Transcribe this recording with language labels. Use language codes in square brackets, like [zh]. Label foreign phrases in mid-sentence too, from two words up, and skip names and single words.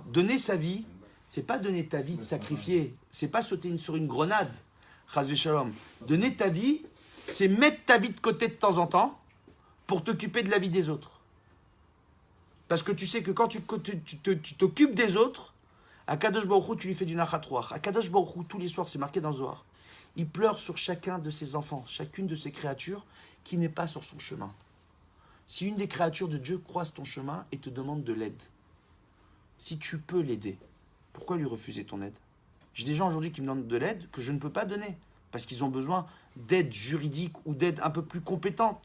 [fr] Donner sa vie, c'est pas donner ta vie de sacrifier, c'est pas sauter sur une grenade, [he] חס ושלום. [fr] Donner ta vie, c'est mettre ta vie de côté de temps en temps pour t'occuper de la vie des autres. Parce que tu sais que quand tu t'occupes des autres, [he] הקדוש ברוך הוא, [fr] tu lui fais du [he] נחת רוח. הקדוש ברוך הוא, [fr] tous les soirs, c'est marqué dans le Zohar, il pleure sur chacun de ses enfants, chacune de ses créatures qui n'est pas sur son chemin. Si une des créatures de Dieu croise ton chemin et te demande de l'aide, si tu peux l'aider, pourquoi lui refuser ton aide? J'ai des gens aujourd'hui qui me demandent de l'aide que je ne peux pas donner, parce qu'ils ont besoin d'aide juridique ou d'aide un peu plus compétente.